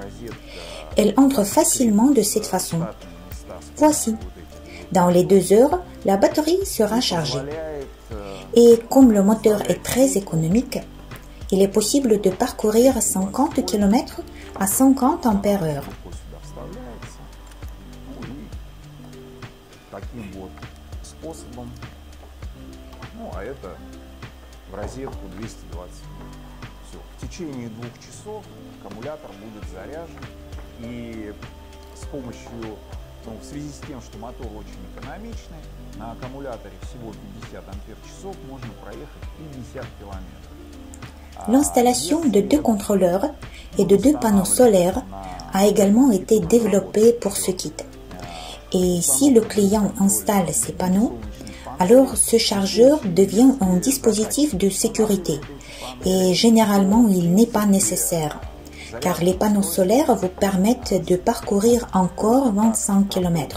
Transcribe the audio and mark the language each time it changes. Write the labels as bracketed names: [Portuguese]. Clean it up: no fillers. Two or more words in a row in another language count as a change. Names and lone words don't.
[French] Elle entre facilement de cette façon. Voici. Dans les 2 heures, la batterie sera chargée. Et comme le moteur est très économique, il est possible de parcourir 50 km à 50 ampères-heure. [Russian] Таким вот способом. Ну, а это в розетку 220. Все. В течение 2 часов аккумулятор будет заряжен. И с помощью, в связи с тем, что мотор очень экономичный, на аккумуляторе всего 50 ампер-часов можно проехать 50 километров. [French] L'installation de 2 contrôleurs et de 2 panneaux solaires a également été développée pour ce kit. Et si le client installe ces panneaux, alors ce chargeur devient un dispositif de sécurité. Et généralement, il n'est pas nécessaire, car les panneaux solaires vous permettent de parcourir encore 25 km.